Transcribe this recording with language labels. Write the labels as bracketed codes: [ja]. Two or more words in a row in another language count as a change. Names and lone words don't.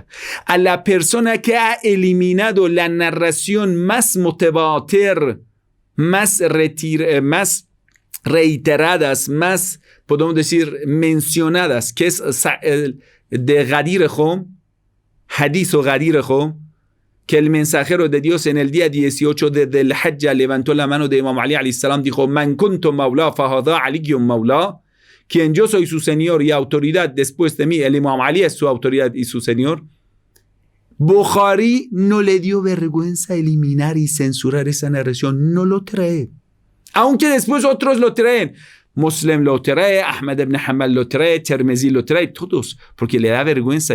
[es] A la persona que ha eliminado la narración más mutawatir, más reiteradas, más, podemos decir, mencionadas, que es de Ghadir Khum, hadith o Ghadir Khum, que el mensajero de Dios en el día 18 del Hajj levantó la mano de Imam Ali [ar] عليه السلام, [es] dijo, [ar] من كنت مولاه فهذا علي مولاه, [es] quien yo soy su señor y autoridad después de mí, el Imam Ali es su autoridad y su señor. Bukhari no le dio vergüenza eliminar y censurar esa narración, no lo trae. Aunque después otros lo traen. Muslim lo trae, Ahmad ibn Hanbal lo trae, Tirmizi lo trae, todos, porque le da vergüenza.